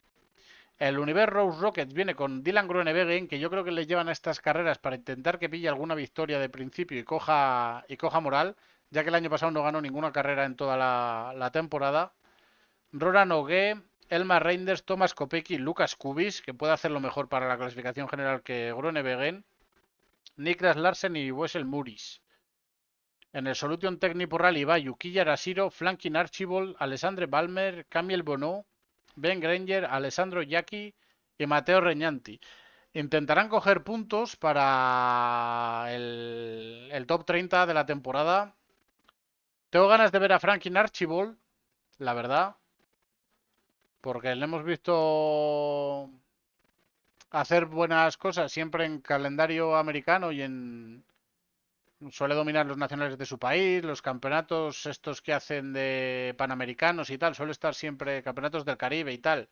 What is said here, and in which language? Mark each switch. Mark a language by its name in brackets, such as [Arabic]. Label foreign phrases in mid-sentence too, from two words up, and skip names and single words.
[Spanish] El Univer Rose Rockets viene con Dylan Groenewegen, que yo creo que le llevan a estas carreras para intentar que pille alguna victoria de principio y coja moral, ya que el año pasado no ganó ninguna carrera en toda la temporada. Roran Ogué, Elmar Reinders, Thomas Kopecky, Lucas Kubis, que puede hacerlo mejor para la clasificación general que Groenewegen, Niklas Larsen y Wessel Muris. En el Solution Technical Rally va Yukiya Arashiro, Flankin Archibald, Alessandre Balmer, Camille Bonneau, Ben Granger, Alessandro Yaki y Mateo Reñanti. Intentarán coger puntos para el top 30 de la temporada. Tengo ganas de ver a Franklin Archibald, la verdad, porque le hemos visto hacer buenas cosas siempre en calendario americano y suele dominar los nacionales de su país, los campeonatos estos que hacen de panamericanos y tal, suele estar siempre campeonatos del Caribe y tal.